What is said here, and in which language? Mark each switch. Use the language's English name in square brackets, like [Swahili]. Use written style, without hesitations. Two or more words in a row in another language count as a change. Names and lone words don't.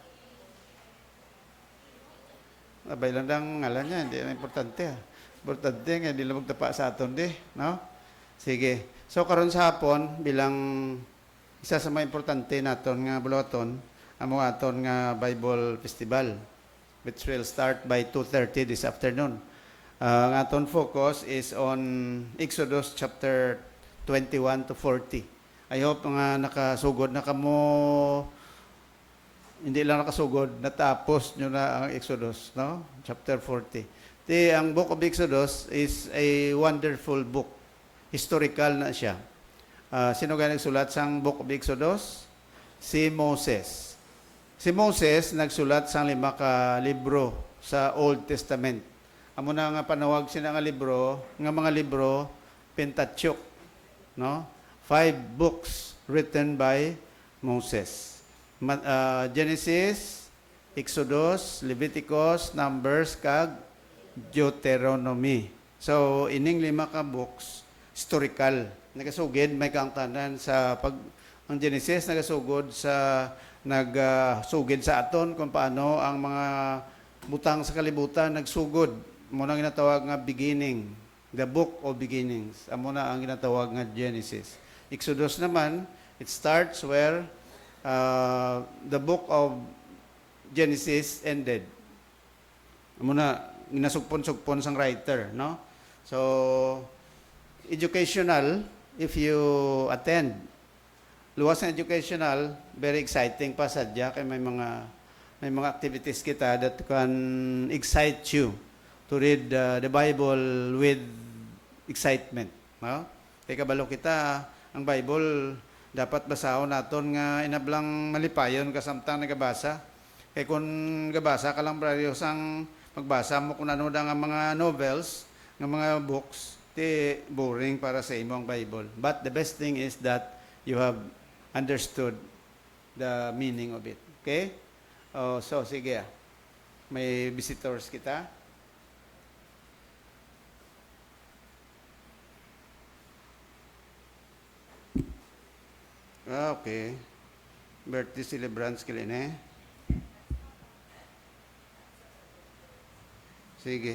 [Hiligaynon] Abay lang dang ngalan niya, hindi na importante. Importante nga hindi lang magtapa sa aton di, no? Sige. So karon sa hapon bilang isa sa mga importante naton nga bulaton amo aton nga Bible Festival [English] which will start by 2:30 this afternoon. [Hiligaynon] Ang aton [English] focus is on Exodus chapter 21 to 40. [Hiligaynon] I hope nga nakasugod na kamo, hindi lang nakasugod, natapos nyo na ang Exodus, no? [English] Chapter 40. Ang book of Exodus is a wonderful book. [Hiligaynon] Historical na siya. Sino kaya nagsulat sang [English] book of Exodus? [Hiligaynon] Si Moses. Si Moses nagsulat sang 5 ka libro sa [English] Old Testament. [Hiligaynon] Amo na nga panawag sina nga libro, nga mga libro Pentateuch, no? [English] 5 books written by Moses. Genesis, Exodus, Leviticus, Numbers, [Hiligaynon] kag Deuteronomy. So ining 5 ka books historical. Nagasugid may kaangtanan sa ang Genesis nagasugod sa nagsugid sa aton kung paano ang mga butang sa kalibutan nagsugod. Muna ginatawag nga beginning, [English] the book of beginnings. [Hiligaynon] Amo na ang ginatawag nga Genesis. Exodus naman, [English] it starts where the book of Genesis ended. [Hiligaynon] Amo na ginasugpon-sugpon sang writer, no? [English] So educational, if you attend, [Hiligaynon] luwas na educational, [English] very exciting [Hiligaynon] pa sadya kay may mga activities kita [English] that can excite you to read the Bible with excitement, [Hiligaynon] no? Kay kabalo kita ang Bible dapat basahon naton nga inablang malipayon kasamtang nagabasa. Kay kung gabasa ka lang braryo sang magbasa mo kung ano nga mga novels, nga mga books, boring para sa imong Bible. [English] But the best thing is that you have understood the meaning of it. Okay? So, [Hiligaynon] sige. May visitors kita. [English] Okay. Birthday celebrants kilin eh. [Hiligaynon] Sige.